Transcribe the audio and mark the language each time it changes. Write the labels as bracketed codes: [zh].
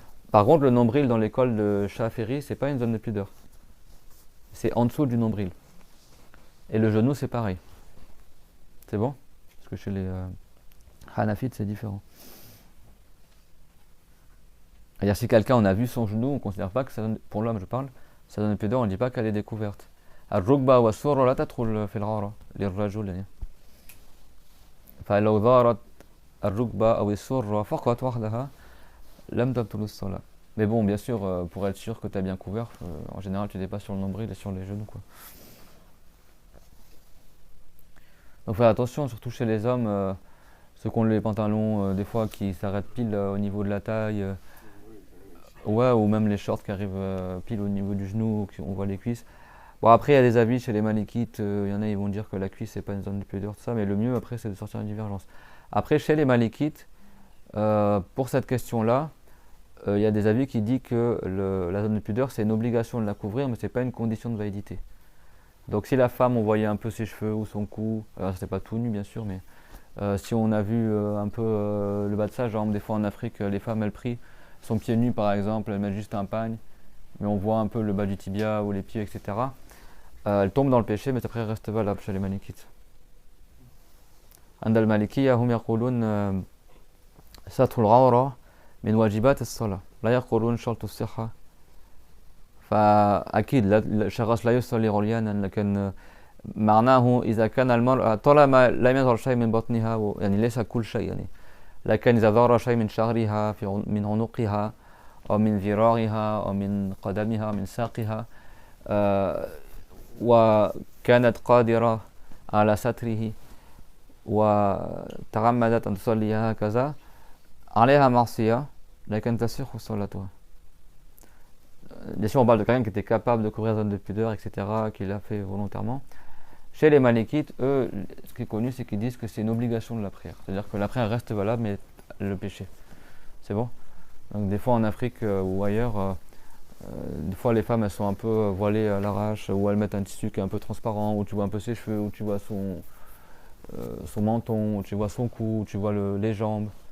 [fr] Par contre, le nombril dans l'école de Shafiri, c'est pas une zone de pudeur. C'est en dessous du nombril. Et le genou, c'est pareil. C'est bon? Parce que chez les Hanafites, c'est différent. C'est-à-dire, si quelqu'un, on a vu son genou, on ne considère pas que ça donne, pour l'homme, je parle, ça donne une pudeur, on ne dit pas qu'elle est découverte. [ar] الركبة والسرة لا تدخل في العورة للرجل يعني. فلو ظهرت الركبة أو السرة فقط وحدها لم تبطل الصلاة. [fr] Mais bon, bien sûr, pour être sûr que tu as bien couvert, en général, tu n'es pas sur le nombril et sur les genoux, quoi. Donc, faire attention, surtout chez les hommes, ceux qui ont les pantalons, des fois, qui s'arrêtent pile au niveau de la taille, ouais, ou même les shorts qui arrivent pile au niveau du genou, on voit les cuisses. Bon, après, il y a des avis chez les malikites, il y en a, ils vont dire que la cuisse, c'est pas une zone de pudeur, tout ça, mais le mieux, après, c'est de sortir une divergence. Après, chez les malikites, pour cette question-là, il y a des avis qui disent que la zone de pudeur, c'est une obligation de la couvrir, mais c'est pas une condition de validité. Donc si la femme, on voyait un peu ses cheveux ou son cou, alors c'était pas tout nu bien sûr, mais si on a vu un peu le bas de sa jambe, des fois en Afrique, les femmes elles prient, sont pieds nus par exemple, elles mettent juste un pagne, mais on voit un peu le bas du tibia ou les pieds, etc. Elles tombent dans le péché, mais après elles restent valables chez les malikites. [ar] عند المالكية هم يقولون ستر العورة من واجبات الصلاة لا يقولون شرط الصحة فأكيد الشخص لا يصلي عريانا لكن معناه إذا كان المرأة طالما لم يظهر شيء من بطنها يعني ليس كل شيء يعني لكن إذا ظهر شيء من شعرها من عنقها أو من ذراعها أو من قدمها من ساقها وكانت قادرة على ستره وتعمدت أن تصلي هكذا عليها معصية لكن تصح صلاتها. [fr] Bien sûr, on parle de quelqu'un qui était capable de couvrir la zone de pudeur, etc., qui l'a fait volontairement. Chez les malikites, eux, ce qui est connu, c'est qu'ils disent que c'est une obligation de la prière. C'est-à-dire que la prière reste valable, mais le péché. C'est bon? Donc des fois en Afrique ou ailleurs, des fois les femmes, elles sont un peu voilées à l'arrache, ou elles mettent un tissu qui est un peu transparent, où tu vois un peu ses cheveux, où tu vois son menton, où tu vois son cou, où tu vois les jambes.